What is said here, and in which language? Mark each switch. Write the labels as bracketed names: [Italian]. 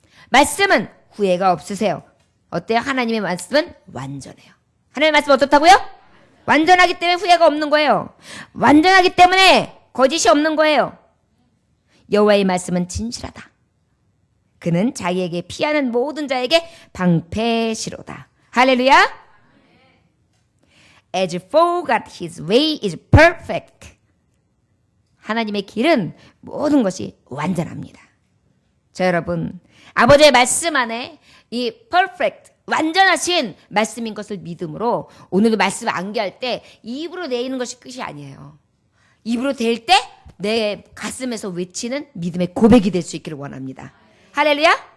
[Korean] 말씀은 후회가 없으세요. 어때요? 하나님의 말씀은 완전해요. 하나님의 말씀은 어떻다고요? 완전하기 때문에 후회가 없는 거예요. 완전하기 때문에 거짓이 없는 거예요. 여호와의 말씀은 진실하다. 그는 자기에게 피하는 모든 자에게 방패시로다. 할렐루야. [English] As for God, his way is perfect. [Korean] 하나님의 길은 모든 것이 완전합니다. 자, 여러분, 아버지의 말씀 안에 이 perfect, 완전하신 말씀인 것을 믿음으로 오늘도 말씀을 암기할 때 입으로 내는 것이 끝이 아니에요. 입으로 댈 때 내 가슴에서 외치는 믿음의 고백이 될 수 있기를 원합니다. 할렐루야.